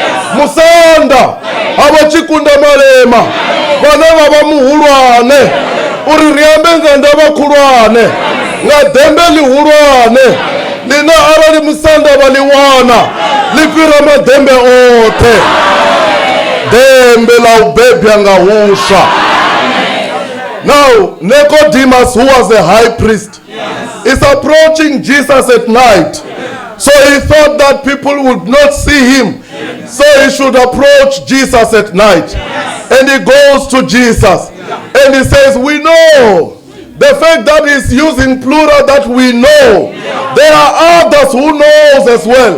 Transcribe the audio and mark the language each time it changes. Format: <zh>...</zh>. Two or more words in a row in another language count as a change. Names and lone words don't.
<ve>musanda havho Chikundamalema vhane vha vha muhulwane uri ri ambe nga ndavha khulwane nga dembe lihulwane line arali musanda vha ḽi wana ḽi fhira madembe oṱhe dembe la u bebya nga huswa.</ve> <en>Now Nicodemus, who was a high priest, is approaching Jesus at night. So he thought that people would not see him, so he should approach Jesus at night. And he goes to Jesus and he says, we know The fact that he's using plural that we know, there are others who knows as well.</en>